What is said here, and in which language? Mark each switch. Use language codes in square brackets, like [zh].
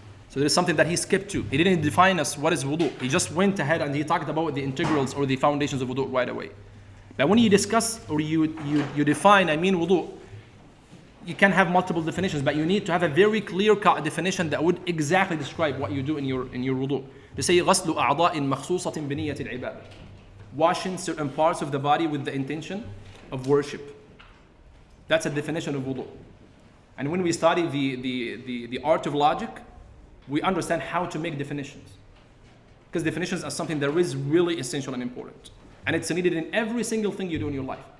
[en] So there's something that he skipped to. He didn't define us what is wudu. He just went ahead and he talked about the integrals or the foundations of wudu right away. But when you discuss or you define, wudu, you can have multiple definitions, but you need to have a very clear-cut definition that would exactly describe what you do in your wudu. They say [ar] غسل أعضاء مخصوصة بنية العبادة. [en] Washing certain parts of the body with the intention of worship. That's a definition of wudu. And when we study the art of logic, we understand how to make definitions. Because definitions are something that is really essential and important. And it's needed in every single thing you do in your life.